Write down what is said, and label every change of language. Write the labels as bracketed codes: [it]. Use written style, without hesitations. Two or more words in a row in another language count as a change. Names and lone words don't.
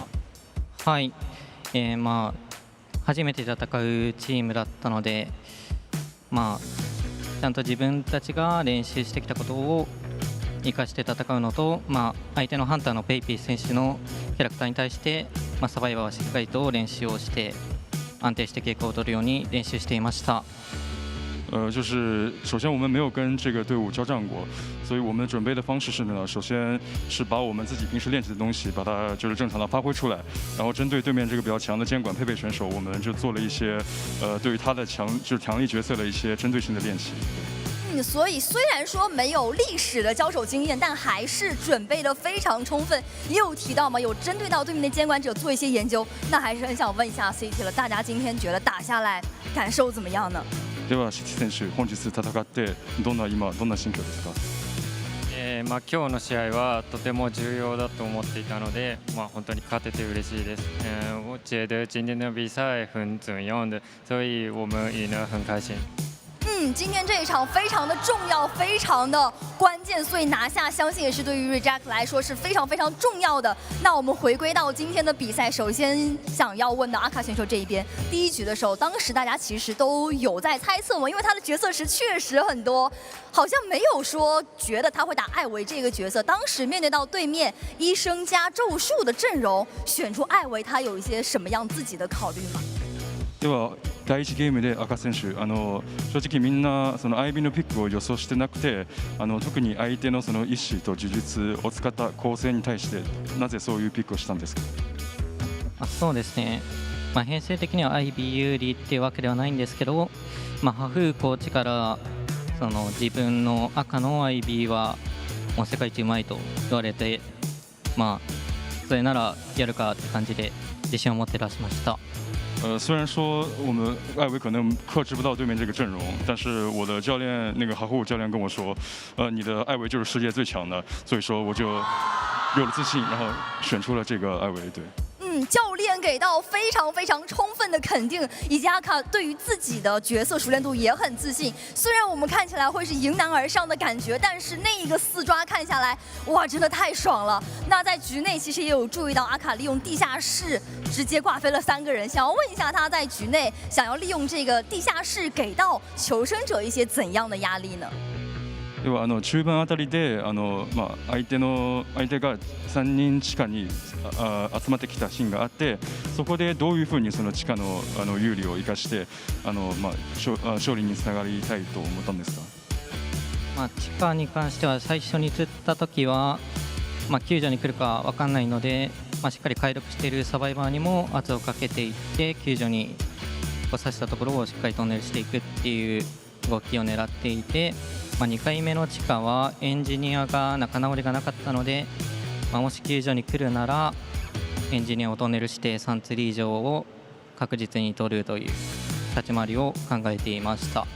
[ja] はい、初めて戦うチームだったので、ちゃんと自分たちが練習してきたことを生かして戦うのと、相手のハンターのAbyssⅨ選手のキャラクターに対して、サバイバーはしっかりと練習をして安定して傾向を取るように練習していました。 [zh] 就是首先我们没有跟这个队伍交战过，所以我们准备的方式是呢，首先是把我们自己平时练习的东西，把它就是正常的发挥出来，然后针对对面这个比较强的监管配选手，我们就做了一些对于他的强力角色的一些针对性的练习。所以虽然说没有历史的交手经验，但还是准备的非常充分。也有提到嘛，有针对到对面的监管者做一些研究。那还是很想问一下 ZETA 了，大家今天觉得打下来感受怎么样呢？ [ja] ではZETA選手、本日戦ってどんな心境ですか？今日の試合はとても重要だと思っていたので、本当に勝てて嬉しいです。 [zh] 我觉得今天的比赛很重要的，所以我们赢得很开心。今天这一场非常的重要，非常的关键，所以拿下相信也是对于 Reject 来说是非常非常重要的。那我们回归到今天的比赛，首先想要问到阿卡选手这一边，第一局的时候，当时大家其实都有在猜测嘛，因为他的角色池确实很多，好像没有说觉得他会打艾维这个角色。当时面对到对面医生加咒术的阵容，选出艾维，他有一些什么样自己的考慮吗？ [ja] では第1ゲームで赤選手、正直みんなそのアイビーのピックを予想してなくて、特に相手のその意志と呪術を使った構成に対してなぜそういうピックをしたんですか？そうですね、編成的にはアイビー有利っていうわけではないんですけど、ハフーコーチからその自分の赤のアイビーはもう世界一うまいと言われて、それならやるかって感じで自信を持って出しました。 [zh] 虽然说我们艾维可能克制不到对面这个阵容，但是我的教练那个哈虎教练跟我说，你的艾维就是世界最强的，所以说我就有了自信，然后选出了这个艾维。对。教练给到非常非常充分的肯定，以及阿卡对于自己的角色熟练度也很自信。虽然我们看起来会是迎难而上的感觉，但是那一个4抓看下来，哇，真的太爽了。那在局内其实也有注意到阿卡利用地下室直接挂飞了3个人，想要问一下他在局内想要利用这个地下室给到求生者一些怎样的压力呢？ [ja] 要は中盤あたりで相手が3人地下に集まってきたシーンがあって、そこでどういうふうにその地下の有利を生かして勝利につながりたいと思ったんですか？地下に関しては最初に釣った時は、救助に来るか分かんないので、しっかり解読しているサバイバーにも圧をかけていって救助に刺したところをしっかりトンネルしていくっていう動きを狙っていて、2回目の地下はエンジニアが仲直りがなかったので、もし救助に来るならエンジニアをトンネルして3釣り以上を確実に取るという立ち回りを考えていました。